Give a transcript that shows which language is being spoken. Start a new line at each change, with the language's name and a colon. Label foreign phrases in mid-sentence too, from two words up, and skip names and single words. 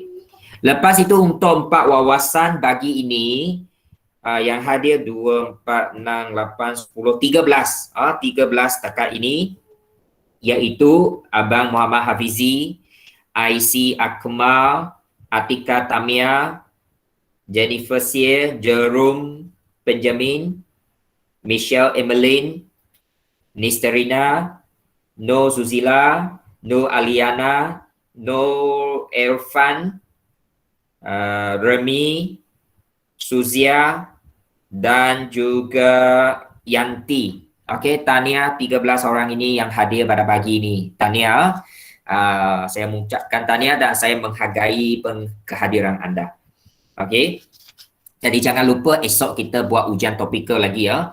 Malay: Lepas itu untuk 4 wawasan bagi ini, yang hadir 2, 4, 6, 8, 10, 13. 13 setakat ini, iaitu Abang Muhammad Hafizi, IC Akmal, Atika Tamia, Jennifer Sier, Jerome Benjamin, Michelle Emeline, Nisterina, No Zuzila, No Aliana, No Irfan, Remy, Suzia dan juga Yanti. Okey, tahniah 13 orang ini yang hadir pada pagi ini. Tahniah. Saya mengucapkan tahniah dan saya menghargai kehadiran anda. Okey. Jadi jangan lupa esok kita buat ujian topikal lagi ya.